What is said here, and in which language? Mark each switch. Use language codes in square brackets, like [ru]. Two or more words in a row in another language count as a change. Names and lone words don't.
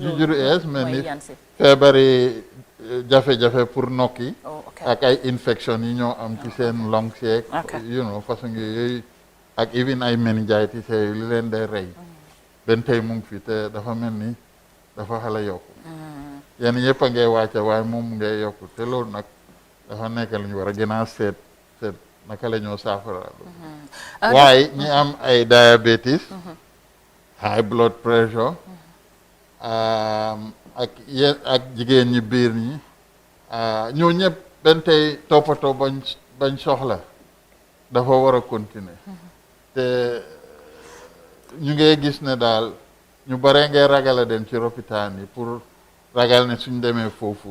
[wo] yu juddu ees mel ni feebari jafe-jafe pour nokki ak ay infection yi ñoo am ci seen lungs yeeg façon yooyu ak even ay meningitis yooyu li leen day rey benn tey mu ngi fi te dafa mel ni dafa xala yokku yenn yëpp a ngay wàcce waaye moom ngay yokku te loolu nag dafa nekk lu ñu war a gën a seet naka la ñoo saafara waaye ñi am ay diabetes [en] high blood pressure [wo] ak jigéen ñi biir ñi ñoo ñëpp benn tey toppatoo bañ soxla dafa war a continuer te ñu ngay gis ne daal ñu bare ngay ragal a dem ci lopitaan yi pour ragal ne suñ demee foofu